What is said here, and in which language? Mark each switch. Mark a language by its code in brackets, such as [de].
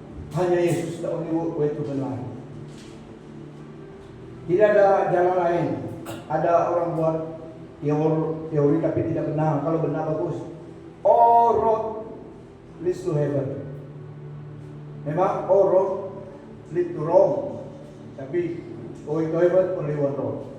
[en] Hanya Yesus the only way to the life. [id] Tidak ada jalan lain. Ada orang buat teori tapi tidak benar. Kalau benar bagus. [en] All road leads to heaven. Memang all road lead to Rome. Tapi going to heaven only one road.